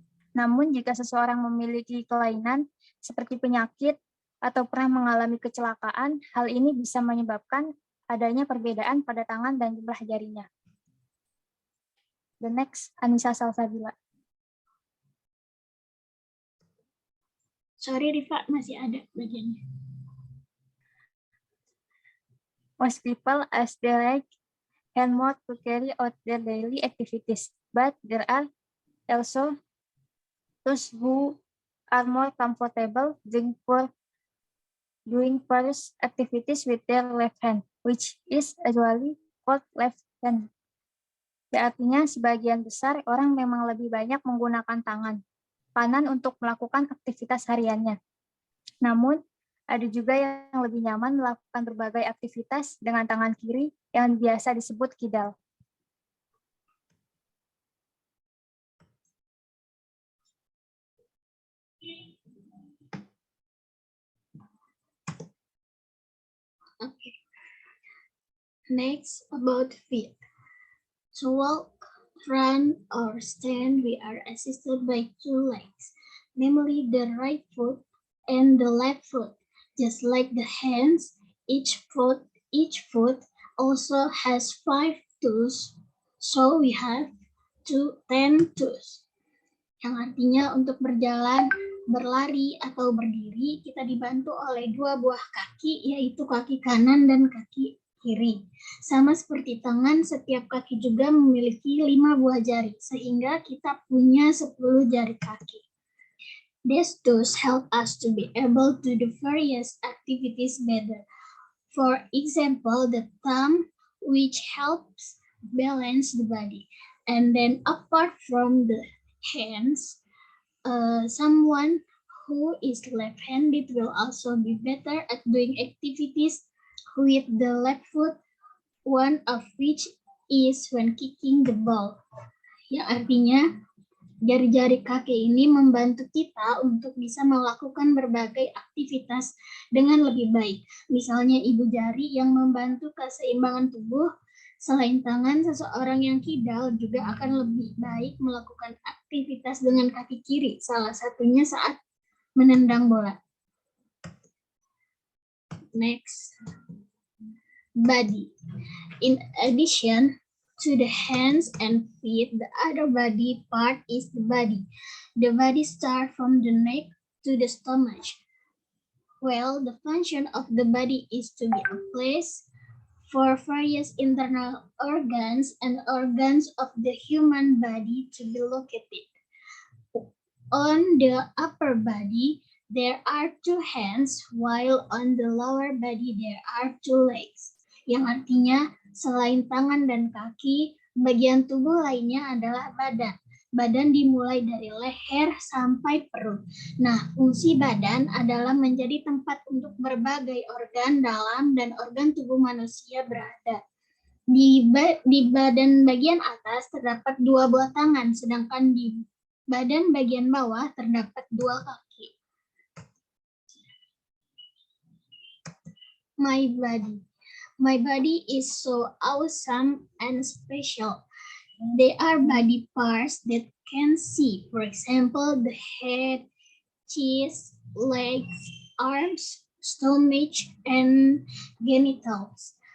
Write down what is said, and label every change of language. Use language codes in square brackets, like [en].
[id] Namun, jika seseorang memiliki kelainan, seperti penyakit, atau pernah mengalami kecelakaan, hal ini bisa menyebabkan adanya perbedaan pada tangan dan jumlah jarinya. [en] The next, Anissa Salsabila. [id] Sorry Rifa, masih ada bagiannya. [en] Most people use their right hand more to carry out their daily activities, but there are also those who are more comfortable doing various activities with their left hand, which is usually called left hand. [id] Artinya, sebagian besar orang memang lebih banyak menggunakan tangan kanan untuk melakukan aktivitas hariannya. Namun, ada juga yang lebih nyaman melakukan berbagai aktivitas dengan tangan kiri yang biasa disebut kidal. [en] Okay. Next, about feet. To walk, run, or stand, we are assisted by 2 legs, namely the right foot and the left foot. Just like the hands, each foot also has 5 toes, so we have 10 toes. [id] Yang artinya untuk berjalan, berlari, atau berdiri, kita dibantu oleh 2 buah kaki, yaitu kaki kanan dan kaki kiri. Sama seperti tangan, setiap kaki juga memiliki 5 buah jari, sehingga kita punya 10 jari kaki. [en] These tools help us to be able to do various activities better. For example, the thumb, which helps balance the body. And then apart from the hands, someone who is left-handed will also be better at doing activities with the left foot, one of which is when kicking the ball. [id] Yang artinya jari-jari kaki ini membantu kita untuk bisa melakukan berbagai aktivitas dengan lebih baik. Misalnya ibu jari yang membantu keseimbangan tubuh. Selain tangan, seseorang yang kidal juga akan lebih baik melakukan aktivitas dengan kaki kiri, salah satunya saat menendang bola. [en] Next, body. In addition to the hands and feet, the other body part is the body. The body starts from the neck to the stomach. Well, the function of the body is to be a place for various internal organs and organs of the human body to be located. On the upper body, there are 2 hands, while on the lower body, there are 2 legs. [id] Yang artinya, selain tangan dan kaki, bagian tubuh lainnya adalah badan. Badan dimulai dari leher sampai perut. Nah, fungsi badan adalah menjadi tempat untuk berbagai organ dalam dan organ tubuh manusia berada. Di badan bagian atas terdapat 2 buah tangan, sedangkan di badan bagian bawah terdapat 2 kaki. [en] My body. My body is so awesome and special. They are body parts that can see. For example, the head, chest, legs, arms, stomach, and genitals.